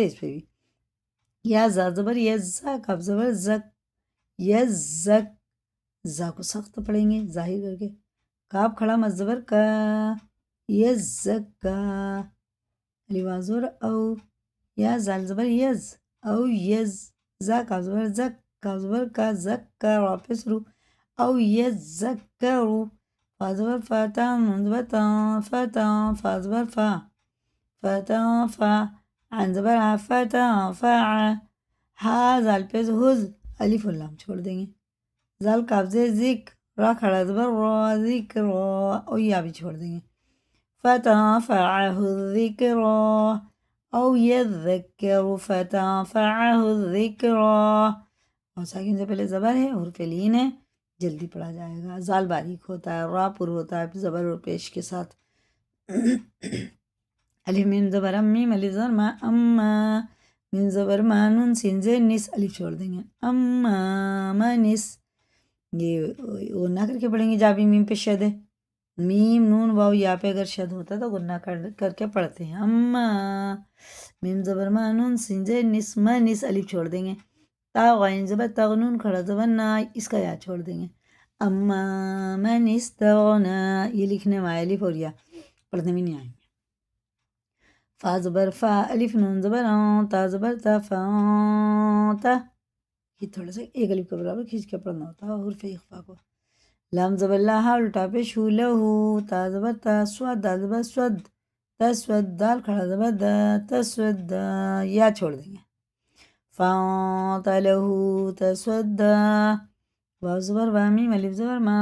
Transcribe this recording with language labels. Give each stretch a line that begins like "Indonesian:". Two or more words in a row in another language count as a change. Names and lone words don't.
Urdu: اس پہ بھی، یا زا زبر یزا، کاف زبر زک، یزک، زا کو سخت پڑھیں گے ظاہر کر کے، کاف کھڑا مد زبر کا، یزکا، الف زبر او، یا زال زبر یز، او یز، زا کاف زبر زک، کاف زبر کا، زک کا، واپس رو، او یزکرو، فا زبر فا، تا نون زبر تا، فتا، فا زبر فا، فتا فا، عین زبر آ، فتا فا، ہا زال پیز ہز، الف اللام چھوڑ دیں گے، زال کاف زیر ذک، را کھڑا زبر را، ذکر را، او یا بھی چھوڑ دیں گے،
Arabic: فتنفعه الذکرى، او یذکر فتنفعه الذکرى،
Urdu: اور ساکن سے پہلے زبر ہے، حرف لین ہے، جلدی پڑھا جائے گا، زال باریک ہوتا ہے، را پر ہوتا ہے زبر اور پیش کے ساتھ، الف میم زبر میم، الف زبر ما، اما، میم زبر ما نون سین زین نس الف چھوڑ دیں گے، اما منس، یہ غنہ کر کے پڑھیں گے، جابی میم پہ شد ہے، میم نون واو یا پہ اگر شد ہوتا تو غنہ کر کے پڑھتے ہیں، اما میم زبر ما نون سین زین نس منس الف چھوڑ دیں گے، تا غین زبر تغنون کھڑا زبر نا، اس کا یا چھوڑ دیں گے،
Arabic: اما من استغنا،
Urdu: یہ لکھنے میں الف اور یا پڑھنے میں نہیں آئیں گے، فا زبر فا الف نون زبر تا زبر تا فا تا، یہ تھوڑا سا ایک الف کے برابر کھینچ کے پڑھنا ہوتا ہے حرف اخفا کو، لام زبر لا ہا الٹا پیش ہو لہو، تا زبر تا سواد دال زبر سود تسود، دال کھڑا زبر دا تسود، یا چھوڑ دیں گے، فا تا لہو تسود، واو زبر وا میم الف زبر ما